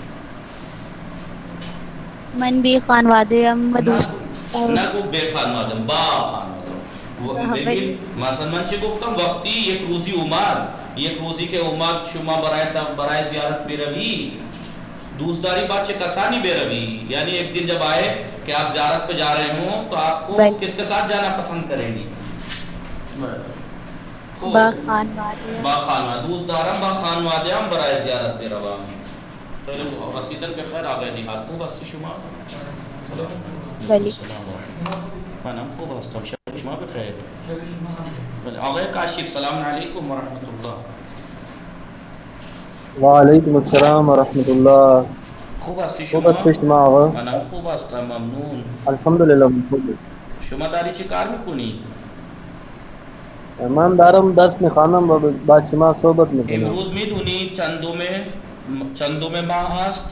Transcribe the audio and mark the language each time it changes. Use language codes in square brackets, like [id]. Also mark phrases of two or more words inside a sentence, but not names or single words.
[fa] من به خانواده‌ام و دوست نگو به خانوادم با خانوادم. ببین مثلا من چه گفتم وقتی یک روزی اومد یک روزی که اومد شما برای زیارت بروی دوست داری با چه کسانی بروی؟ [ur] یعنی ایک دن جب آئے کہ آپ زیارت پہ جا رہے ہوں تو آپ کو کس کے ساتھ جانا پسند کریں گی؟ [fa] با خانواده با خانواده. دوست دارم با خانواده هم برای زیارت بروم. خیلی خوب. رسیدن به خیر آقای نهاد خوب هستی شما؟ بله منم خوب هستم. شب شما بخیر. بله آقای کاشف [ar] سلام علیکم و رحمت الله. وعلیکم السلام ورحمۃ اللہ. [fa] خوب هستی خوب شما؟ هستی شما آقا؟ منم خوب هستم ممنون. الحمدلله خوب. شما داری چی کار میکنی؟ من دارم درس میخوانم و با شما صحبت میکنم. امروز میدونی چندم ماه است؟